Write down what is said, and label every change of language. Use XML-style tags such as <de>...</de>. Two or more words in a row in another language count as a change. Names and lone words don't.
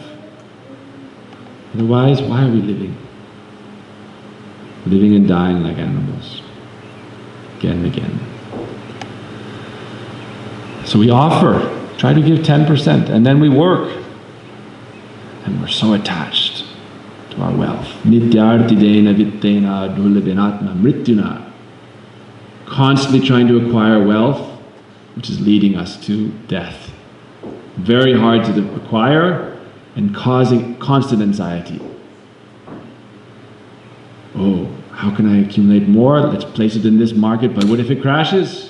<en>Otherwise, why are we living? Living and dying like animals. Again and again. So we offer, try to give 10%, and then we work. And we're so attached to our wealth.</en> <sa>नित्यार्तिदेन वित्तेन दुर्लभेनात्म मृत्युना.</sa> <en>Constantly trying to acquire wealth, which is leading us to death. Very hard to acquire and causing constant anxiety. Oh, how can I accumulate more? Let's place it in this market, but what if it crashes?</en>